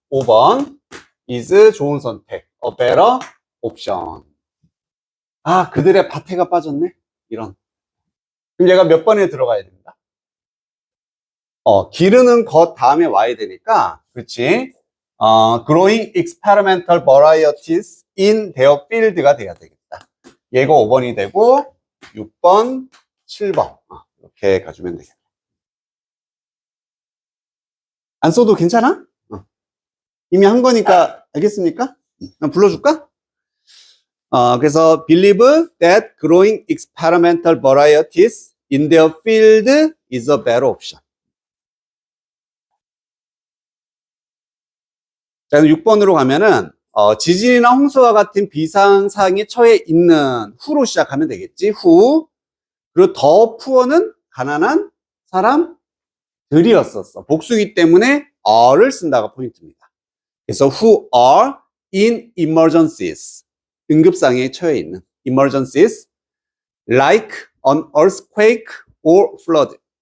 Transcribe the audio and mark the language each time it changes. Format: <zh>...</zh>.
<en>5번. is</en> <ko>좋은 선택.</ko> <en>a better option.</en> <ko>아, 그들의 밭에가 빠졌네? 이런. 그럼 얘가 몇 번에 들어가야 된다? 기르는 것 다음에 와야 되니까, 그렇지?</ko> <en>growing experimental varieties in their field가</en> <ko>돼야 되겠다. 얘가 5번이 되고, 6번, 7번. 이렇게 가주면 되겠다. 안 써도 괜찮아? 이미 한 거니까, 알겠습니까? 그럼 불러줄까? 그래서</ko> <en>believe that growing experimental varieties in their field is a better option.</en> <ko>자, 6번으로 가면은, 지진이나 홍수와 같은 비상상에 처해 있는 후로 시작하면 되겠지. 후. 그리고 더 푸어는 가난한 사람들이었었어. 복수기 때문에 are를 쓴다가 포인트입니다. 그래서</ko> <en>who are in emergencies.</en> <ko>응급상에 처해 있는</ko> <en>emergencies like an earthquake or flood.</en>